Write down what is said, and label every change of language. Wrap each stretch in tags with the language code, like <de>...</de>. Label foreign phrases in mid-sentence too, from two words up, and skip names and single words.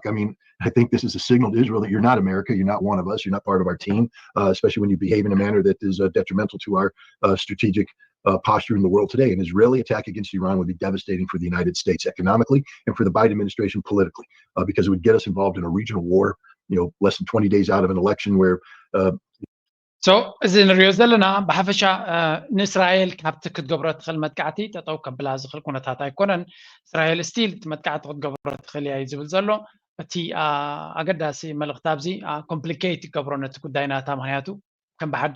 <en>I mean, I think this is a signal to Israel that you're not America, you're not one of us, you're not part of our team, especially when you behave in a manner that is detrimental to our strategic posture in the world today. An Israeli attack against Iran would be devastating for the United States economically and for the Biden administration politically, because it would get us involved in a regional war less than 20 days out of an election where</en> <ti>እዚ ንሪኦ ዘለና ብሓፈሻ ንእስራኤል ካብቲ ክትገብሮ ትኽእል መጥቃዕቲ ጠጠው ከብላ ዝኽእል ኩነታት ኣይኮነን እስራኤል ስቲል እቲ መጥቃዕቲ ክትገብሮ ትኽእል እያ እዩ ዝብል ዘሎ እቲ ኣገዳሲ መልእኽቲ ኣብዚ ኮምፕሊኬት ይገብሮ ነቲ ጉዳይ ናታ ምክንያቱ ከም ብሓድሽ</ti>